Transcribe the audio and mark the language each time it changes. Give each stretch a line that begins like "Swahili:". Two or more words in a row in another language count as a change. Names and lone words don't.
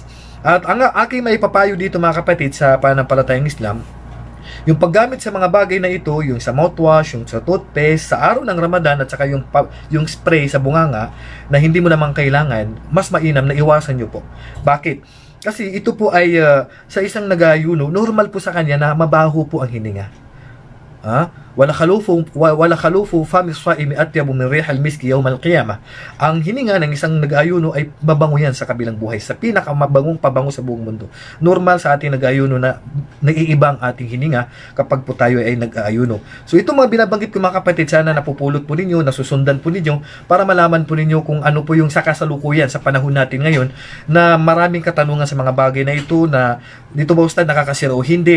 Filipino: At ang aking maipapayo dito mga kapatid sa pananampalatayang Islam, yung paggamit sa mga bagay na ito, yung sa mouthwash, yung sa toothpaste, sa araw ng Ramadan, at saka yung spray sa bunganga na hindi mo naman kailangan, mas mainam na iwasan nyo po. Bakit? Kasi ito po ay sa isang nag-aayuno, normal po sa kanya na mabaho po ang hininga.
Arabic: ولخلوف فم الصائم أطيب من ريح المسك يوم القيامة.
Filipino: Ang hininga ng isang nag-aayuno ay mabango yan sa kabilang buhay, sa pinakamabangong pabango sa buong mundo. Normal sa ating nag-aayuno na naiiba ang ating hininga kapag po tayo ay nag-aayuno. So ito mga binabanggit ko mga kapatid, sana napupulot po ninyo, nasusundan po ninyo para malaman po ninyo kung ano po yung sakasalukuyan sa panahon natin ngayon na maraming katanungan sa mga bagay na ito, na dito ba ustad nakakasira o hindi.